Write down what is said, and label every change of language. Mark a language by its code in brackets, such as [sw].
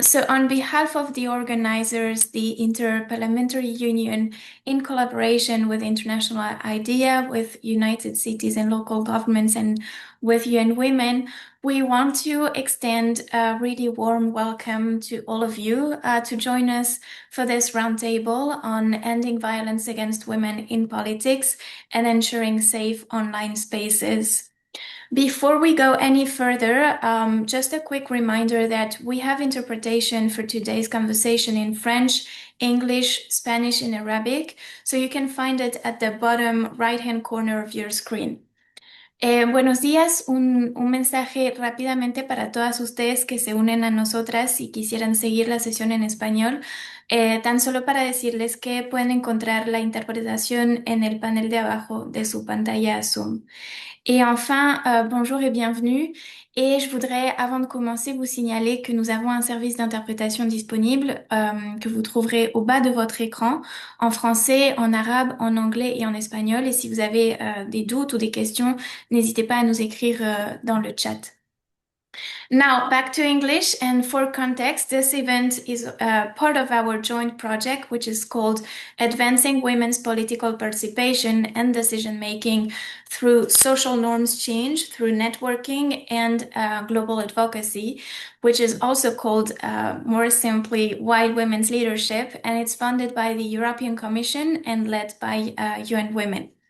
[en] So on behalf of the organizers, the Inter-Parliamentary Union, in collaboration with International IDEA, with United Cities and Local Governments, and with UN Women, we want to extend a really warm welcome to all of you to join us for this roundtable on ending violence against women in politics and ensuring safe online spaces. Before we go any further, just a quick reminder that we have interpretation for today's conversation in French, English, Spanish, and Arabic, so you can find it at the bottom right-hand corner of your screen. [es] Buenos días, un mensaje rápidamente para todas ustedes que se unen a nosotras y quisieran seguir la sesión en español. Tan solo para decirles que pueden encontrar la interpretación en el panel de abajo de su pantalla Zoom. [fr] Et enfin, bonjour et bienvenue. Et je voudrais, avant de commencer, vous signaler que nous avons un service d'interprétation disponible que vous trouverez au bas de votre écran, en français, en arabe, en anglais et en espagnol. Et si vous avez des doutes ou des questions, n'hésitez pas à nous écrire dans le chat. [en] Now, back to English, and for context, this event is part of our joint project, which is called Advancing Women's Political Participation and Decision-Making through Social Norms Change, through Networking and Global Advocacy, which is also called, more simply, WYDE Women's Leadership, and it's funded by the European Commission and led by UN Women.